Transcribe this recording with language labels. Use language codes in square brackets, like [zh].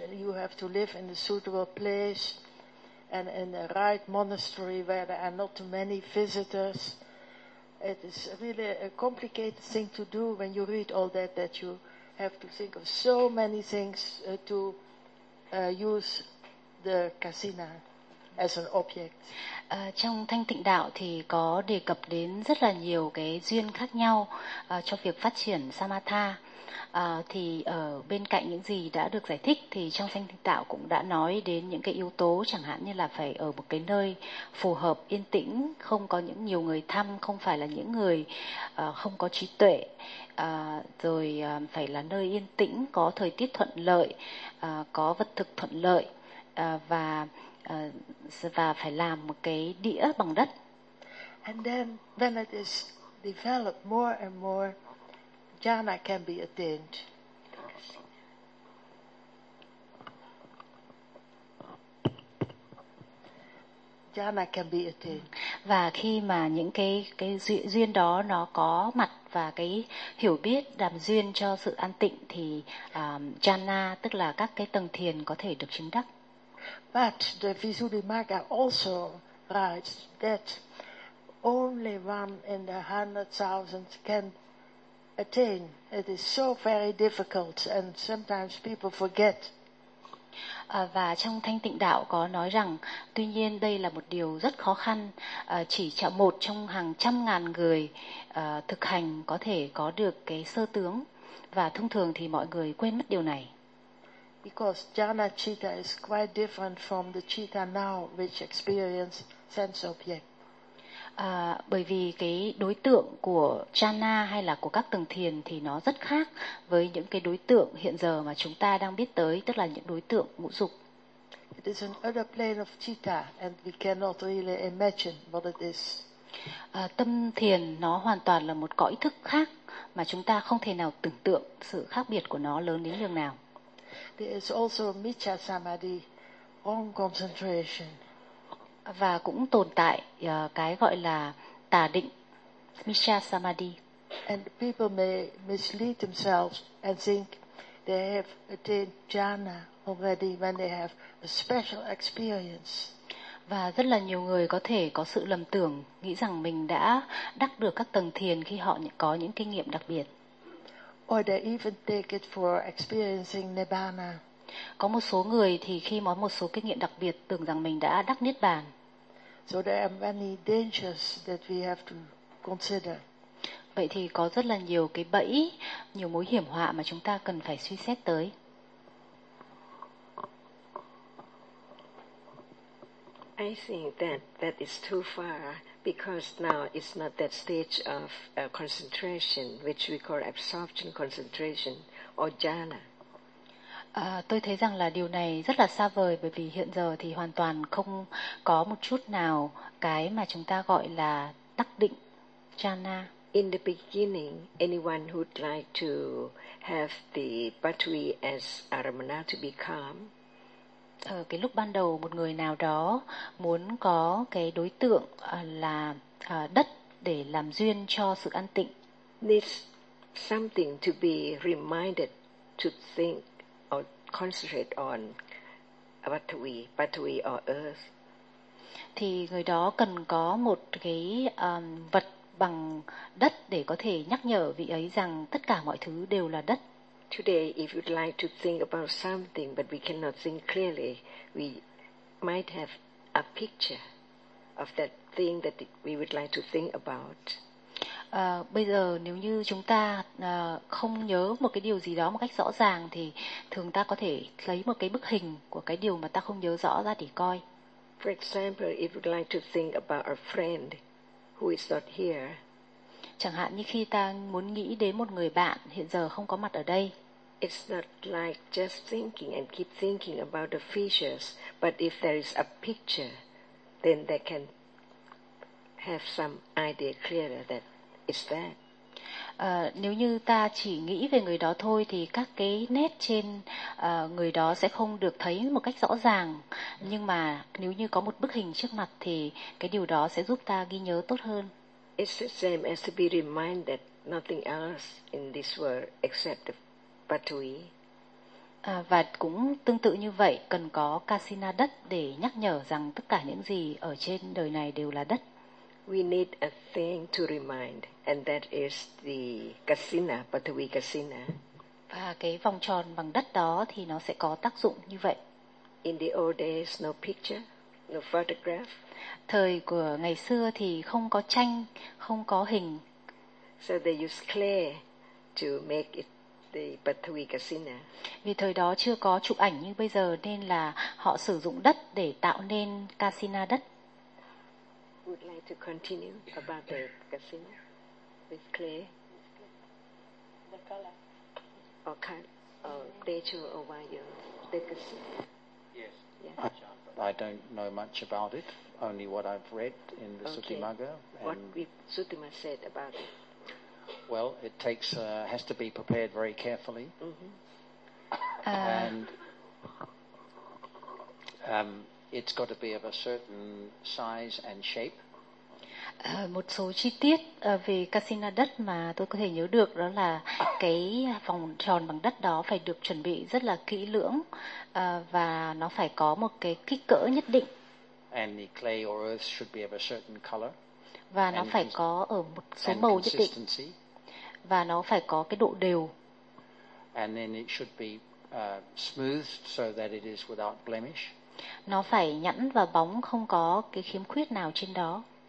[en] You have to live in a suitable place and in the right monastery where there are not too many visitors. It is really a complicated thing to do when you read all that, that you have to think of so many things to use the kasina as an object. [vi] Trong Thanh Tịnh Đạo thì có đề cập đến rất là nhiều cái duyên khác nhau cho việc phát triển Samatha. Thì ở bên cạnh những gì đã được giải thích thì trong Thanh Tịnh Đạo cũng đã nói đến những cái yếu tố chẳng hạn như là phải ở một cái nơi phù hợp, yên tĩnh, không có những nhiều người thăm, không phải là những người không có trí tuệ, rồi phải là nơi yên tĩnh, có thời tiết thuận lợi, có vật thực thuận lợi, và phải làm một cái đĩa bằng đất. [en] And then when it is developed more and more, jhana can be attained. Jhana can be attained. [vi] Và khi mà những cái duyên đó nó có mặt và cái hiểu biết đàm duyên cho sự an tịnh thì jhana tức là các cái tầng thiền có thể được chứng đắc. [en] But the Visuddhimagga also writes that only one in the 100,000 can attain. It is so very difficult, and sometimes people forget. [vi] Và trong Thanh Tịnh Đạo có nói rằng, tuy nhiên đây là một điều rất khó khăn. Chỉ cho một trong hàng trăm ngàn người thực hành có thể có được cái sơ tướng, và thông thường thì mọi người quên mất điều này. [en] because jhana citta is quite different from the citta now which experience sense object. [vi] Bởi vì cái đối tượng của jhana hay là của các tầng thiền thì nó rất khác với những cái đối tượng hiện giờ mà chúng ta đang biết tới, tức là những đối tượng ngũ dục. [en] It is an other plane of citta and we cannot really imagine what it is. [vi] Tâm thiền nó hoàn toàn là một cõi thức khác mà chúng ta không thể nào tưởng tượng sự khác biệt của nó lớn đến nhường nào. [en] There is also micha samadhi, wrong concentration. [vi] Và cũng tồn tại cái gọi là tà định, micha samadhi. [en] And people may mislead themselves and think they have attained jhana already when they have a special experience. [vi] Và rất là nhiều người có thể có sự lầm tưởng, nghĩ rằng mình đã đắc được các tầng thiền khi họ có những kinh nghiệm đặc biệt. [en] Or they even take it for experiencing nibbana. [vi] Có một số người thì khi có một số kinh nghiệm đặc biệt tưởng rằng mình đã đắc niết bàn. [en] So there are many dangers that we have to consider. [vi] Vậy thì có rất là nhiều cái bẫy, nhiều mối hiểm họa mà chúng ta cần phải suy xét tới. [en] I think that is too far because now it's not that stage of concentration which we call absorption concentration or jhana. [vi] Tôi thấy rằng là điều này rất là xa vời bởi vì hiện giờ thì hoàn toàn không có một chút nào cái mà chúng ta gọi là đắc định jhana. [en] In the beginning, anyone who'd like to have the battery as aramana to be calm. [vi] Ở cái lúc ban đầu một người nào đó muốn có cái đối tượng là đất để làm duyên cho sự an tịnh. [en] Needs something to be reminded to think or concentrate on battery or earth. [vi] Thì người đó cần có một cái vật bằng đất để có thể nhắc nhở vị ấy rằng tất cả mọi thứ đều là đất. [en] Today, if you'd like to think about something, but we cannot think clearly, we might have a picture of that thing that we would like to think about. [vi] Bây giờ nếu như chúng ta không nhớ một cái điều gì đó một cách rõ ràng, thì thường ta có thể lấy một cái bức hình của cái điều mà ta không nhớ rõ ra để coi. [en] For example, if you'd like to think about a friend who is not here. [vi] Chẳng hạn như khi ta muốn nghĩ đến một người bạn hiện giờ không có mặt ở đây. [en] It's not like just thinking and keep thinking about the features, but if there is a picture, then they can have some idea clearer that it's that. [vi] Nếu như ta chỉ nghĩ về người đó thôi thì các cái nét trên người đó sẽ không được thấy một cách rõ ràng. Nhưng mà nếu như có một bức hình trước mặt thì cái điều đó sẽ giúp ta ghi nhớ tốt hơn. [en] It's the same as to be reminded that nothing else in this world except the patui. [vi] Và cũng tương tự như vậy, cần có kasina đất để nhắc nhở rằng tất cả những gì ở trên đời này đều là đất. [en] We need a thing to remind, and that is the kasina, patui kasina. [vi] Và cái vòng tròn bằng đất đó thì nó sẽ có tác dụng như vậy. [en] In the old days, no picture. No photograph. [vi] Thời của ngày xưa thì không có tranh, không có hình. [en] So they use clay to make it the Patui Kasina. [vi] Vì thời đó chưa có chụp ảnh như bây giờ nên là họ sử dụng đất để tạo nên Kasina đất. [en] Would like to continue about the Kasina with clay. The color. Or kind of deju or wire. The Kasina. Yes. Yeah. I don't know much about it, only what I've read in the Sutimagga. What Sutima said about it? Well, it takes has to be prepared very carefully. Mm-hmm. And it's got to be of a certain size and shape. [vi] Một số chi tiết về casino đất mà tôi có thể nhớ được đó là cái vòng tròn bằng đất đó phải được chuẩn bị rất là kỹ lưỡng và nó phải có một cái kích cỡ nhất định. [en] And the clay or earth should be of a certain color. [vi] Và nó phải có ở một số màu nhất định. Và nó phải có cái độ đều. [en] And then it should be smooth so that it is without blemish. [vi] Nó phải nhẵn và bóng, không có cái khiếm khuyết nào trên đó.